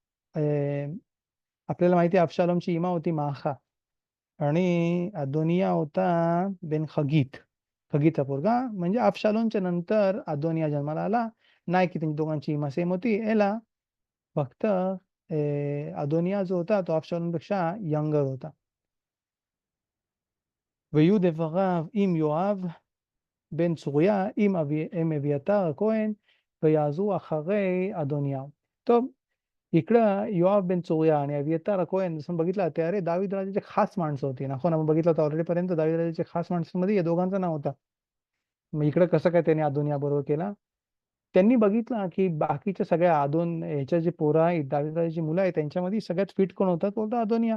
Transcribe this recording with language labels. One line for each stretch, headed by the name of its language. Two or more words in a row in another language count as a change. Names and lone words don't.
Marathi: आपल्याला माहिती आहे अबशालोमची इमा होती माखा. आणि अदोनिया होता बेन खगीत, खगीतचा पोरगा. म्हणजे अबशालोमच्या नंतर अदोनिया जन्माला आला. नाही की त्यांची दोघांची इमा सेम होती, एला फक्त अदोनिया जो होता तो अबशालोमपेक्षा यंगर होता.
Hebrew: ויהיו דבריו עם יואב בן צוריה עם אביתר הכהן ויעזרו אחרי אדוניהו. טוב,
Marathi: इकडं योआब बिन चोरिया आणि अबियातार कोहेन जसं बघितलं ते अरे दावीद राजाचे खास माणसं होती ना. आपण बघितलं होतं ऑलरेडी पर्यंत दावीद राजाचे खास माणसांमध्ये या दोघांचं नाव होता. मग इकडं कसं काय त्यांनी अदोनिया बरोबर केला. त्यांनी बघितलं की बाकीच्या सगळ्या ह्याच्या जे पोरं आहेत दावीद राजाची मुलं आहेत त्यांच्यामध्ये सगळ्यात फिट कोण होता तो होता अदोनिया.